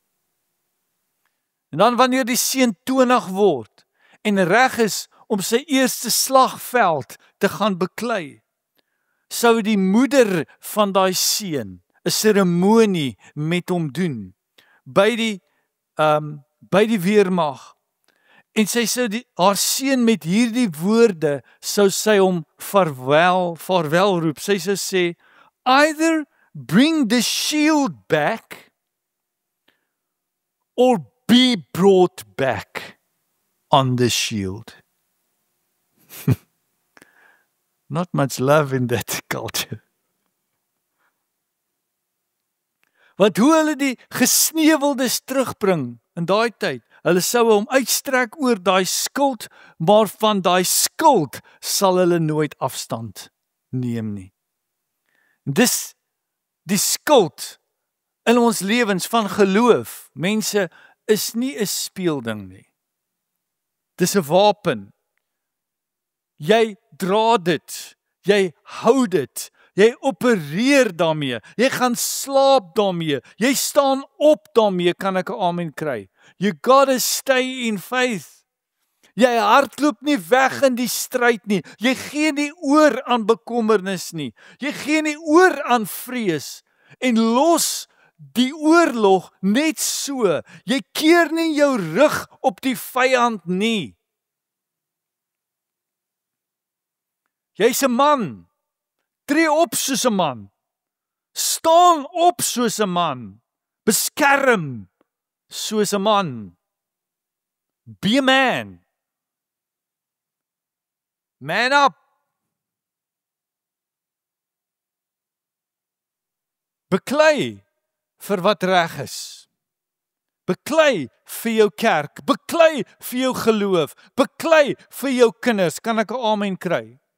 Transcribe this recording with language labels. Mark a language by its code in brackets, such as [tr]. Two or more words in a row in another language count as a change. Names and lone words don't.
[af] En dan wanneer die seun 20 word en reg is om sy eerste slagveld te gaan beklei, sou die moeder van daai seun 'n seremonie met hom doen by die weermag. En sy sou haar seun met hierdie woorde sou sy hom vaarwel roep. Sy sou sê, [en] either bring the shield back or be brought back on the shield. Not much love in that culture. [af] Want hoe hulle die gesneuweldes terugbring in daai tyd, hulle sou hom uitstrek oor daai skuld, maar van daai skuld sal hulle nooit afstand neem nie. Dis die skuld in ons lewens van geloof, mense, is nie 'n speelding nie. Dis 'n wapen. Jy dra dit, jy hou dit, jy opereer daarmee, jy gaan slaap daarmee, jy staan op daarmee, kan ek 'n amen kry. [en] You gotta stay in faith. [af] Jy hardloop nie weg in die stryd nie, jy gee nie oor aan bekommernis nie, jy gee nie oor aan vrees, en los die oorlog net so, jy keer nie jou rug op die vyand nie. Jy's 'n man, tree op soos 'n man, staan op soos 'n man, beskerm soos 'n man, [en] be a man, man up, [af] beklei vir wat reg is, beklei vir jou kerk, beklei vir jou geloof, beklei vir jou kinders, kan ek 'n amen kry?